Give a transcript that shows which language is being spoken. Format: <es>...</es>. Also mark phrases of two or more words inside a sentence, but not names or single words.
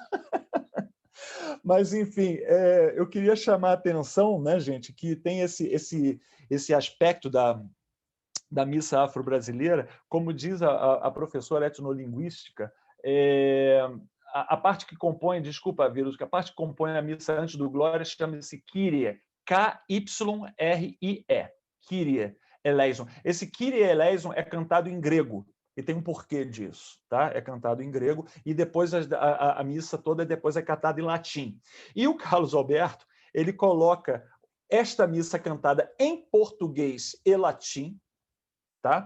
<pt>Mas, enfim, eu queria chamar a atenção, né, gente, que tem esse aspecto da missa afro-brasileira, como diz a professora etnolinguística, a parte que compõe, desculpa, Vírus, a parte que compõe a missa antes do Glória chama-se Kyrie, K-Y-R-I-E,</pt> <el>Κύριε ελέησον.</el> <pt>Esse</pt> <el>Κύριε ελέησον</el> <pt>é cantado em grego, E tem um porquê disso, tá? É cantado em grego e depois a missa toda depois é cantada em latim. E o Carlos Alberto, ele coloca esta missa cantada em português e latim, tá?</pt>